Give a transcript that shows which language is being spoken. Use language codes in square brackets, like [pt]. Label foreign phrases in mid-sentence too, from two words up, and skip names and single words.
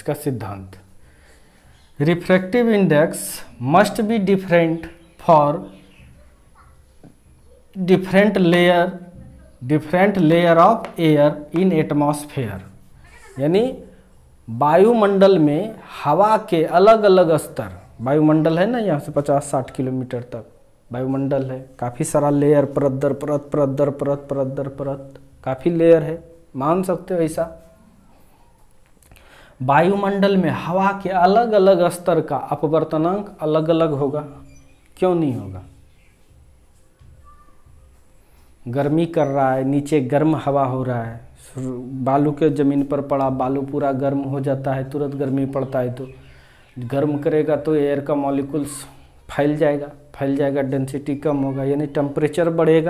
[hi] इसका सिद्धांत, [en] refractive index must be different for different layer of air in atmosphere. [hi] यानी वायुमंडल में हवा के अलग अलग स्तर, वायुमंडल है ना, यहाँ से 50-60 किलोमीटर तक वायुमंडल है, काफ़ी सारा लेयर, परत दर परत, परत दर परत, परत दर परत, काफ़ी लेयर है, मान सकते हो ऐसा। वायुमंडल में हवा के अलग अलग स्तर का अपवर्तनांक अलग अलग होगा। क्यों नहीं होगा? गर्मी कर रहा है, नीचे गर्म हवा हो रहा है, बालू के ज़मीन पर पड़ा, बालू पूरा गर्म हो जाता है, तुरंत गर्मी पड़ता है, तो गर्म करेगा तो एयर का मॉलिक्यूल्स फैल जाएगा, डेंसिटी कम होगा, यानी टेम्परेचर बढ़ेगा।